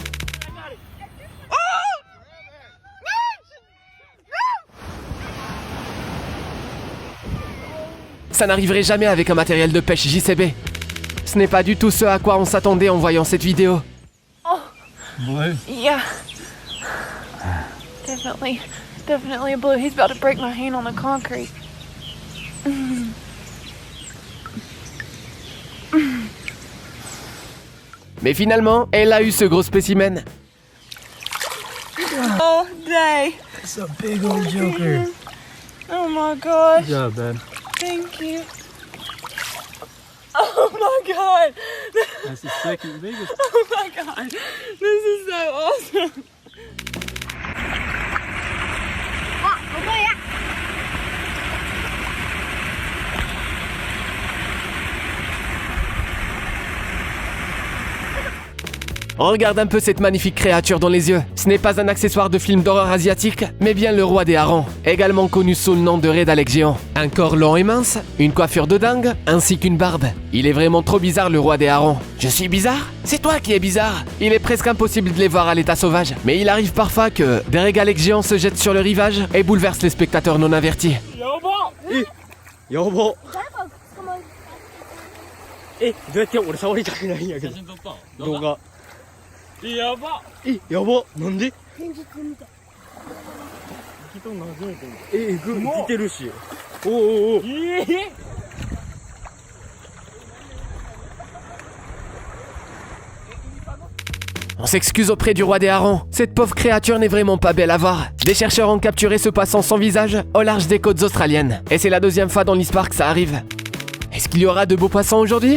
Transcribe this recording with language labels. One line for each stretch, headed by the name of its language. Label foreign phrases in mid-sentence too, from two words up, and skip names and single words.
French: Ça n'arriverait jamais avec un matériel de pêche JCB. Ce n'est pas du tout ce à quoi on s'attendait en voyant cette vidéo.
English: Oh, Blue? yeah. Definitely a blue. He's about to break my hand on the concrete.
French: Mais finalement, elle a eu ce gros spécimen.
English: All day. It's a big old joker. Oh my gosh. Good job, man. Thank you. Oh my god. That's the second biggest. Oh my god. This is so awesome.
French: On regarde un peu cette magnifique créature dans les yeux. Ce n'est pas un accessoire de film d'horreur asiatique, mais bien le roi des harengs, également connu sous le nom de Red Alex géant. Un corps long et mince, une coiffure de dingue, ainsi qu'une barbe. Il est vraiment trop bizarre le roi des harengs. Je suis bizarre? C'est toi qui es bizarre. Il est presque impossible de les voir à l'état sauvage, mais il arrive parfois que des Red Alex géants se jettent sur le rivage et bouleversent les spectateurs non avertis.
Japanese: やばどうやって俺触りたくないんやけど。写真撮った動画。やばやばなんで現実みたい。人なじめてる。似てるし。おおおお。
French: On s'excuse auprès du roi des harengs. Cette pauvre créature n'est vraiment pas belle à voir. Des chercheurs ont capturé ce poisson sans visage au large des côtes australiennes. Et c'est la deuxième fois dans l'histoire que ça arrive. Est-ce qu'il y aura de beaux poissons aujourd'hui?